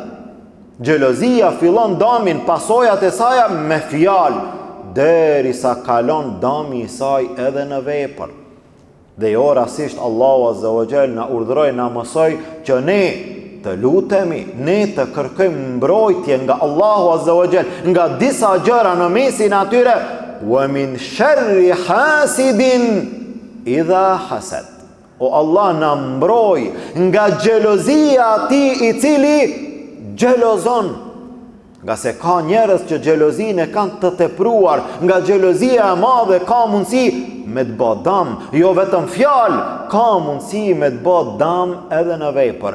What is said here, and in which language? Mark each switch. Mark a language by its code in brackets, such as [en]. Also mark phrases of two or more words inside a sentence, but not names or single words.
[sq] Xhelozia fillon damin, pasojat e saj me fjalë, derisa kalon dami i saj edhe në vepër. Dhe jo rastisht Allahu [ar] عز وجل [sq] na urdhëroi, na mësoi që ne të lutemi, ne të kërkojmë mbrojtje nga Allahu [ar] عز وجل, [sq] nga disa gjëra në mesin atyre, [ar] ومن شر حاسد إذا حسد. [sq] O Allah na mbroj nga xhelozia atij i cili xhelozon. Nga se ka njerëz që xhelozin e kanë të tepruar, nga xhelozia e madhe ka mundësi me të bë dam, jo vetëm fjalë, ka mundësi me të bë dam edhe në vepër.